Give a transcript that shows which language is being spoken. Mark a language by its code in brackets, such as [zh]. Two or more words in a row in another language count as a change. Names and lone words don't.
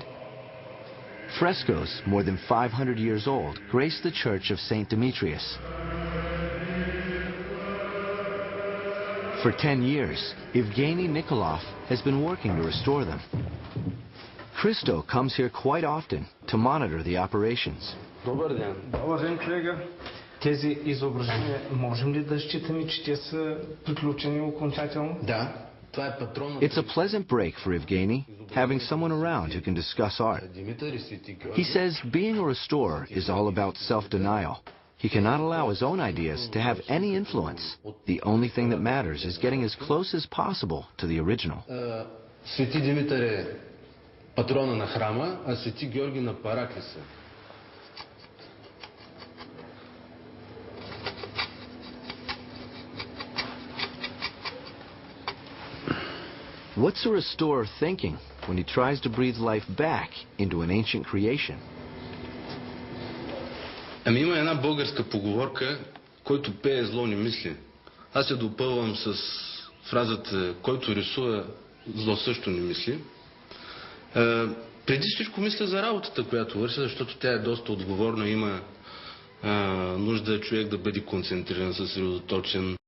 [en] Frescoes, more than 500 years old, grace the church of St. Demetrius. For 10 years, Evgeny Nikolov has been working to restore them. Christo comes here quite often to monitor the operations. [bg] Добър ден, колега. Тези изображения, можем ли да считаме, че те са приключени окончателно? Да. [en] It's a pleasant break for Evgeny, having someone around who can discuss art. He says being a restorer is all about self-denial. He cannot allow his own ideas to have any influence. The only thing that matters is getting as close as possible to the original. [bg] Свети Димитър е патрона на храма, а Свети Георги на Параклиса. [en] What's a restorer thinking when he tries to breathe life back into an ancient creation? [bg] Ами има една българска поговорка, който пее зло не мисли. Аз я допълвам с фразата, който рисува зло също не мисли. Преди всичко мисля за работата, която върша, защото тя е доста отговорна, има нужда човек да бъде концентриран, съсредоточен,